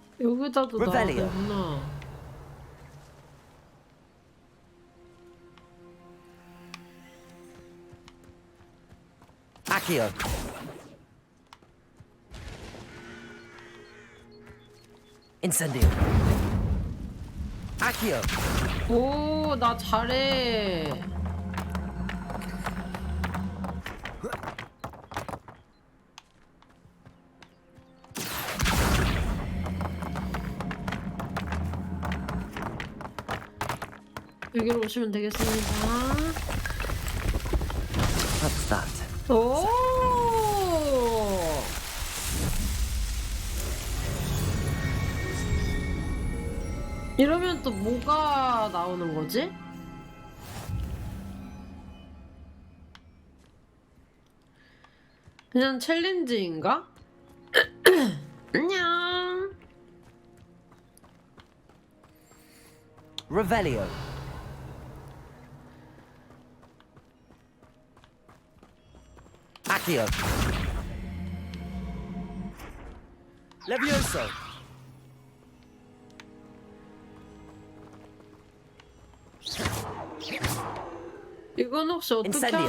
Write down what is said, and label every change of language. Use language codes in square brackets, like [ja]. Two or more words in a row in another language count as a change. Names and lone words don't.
[ko] 여기다도 나왔구나. [la] Accio. Incendio. Accio. [ko] 오, 나 잘해. 여기로 오시면 되겠습니다. [en] What's that? [ko] 오! 이러면 또 뭐가 나오는 거지? 그냥 챌린지인가? 안녕. [la] Revelio. Accio. Levioso. [ko] 이건 혹시 어떻게 [la] Incendio.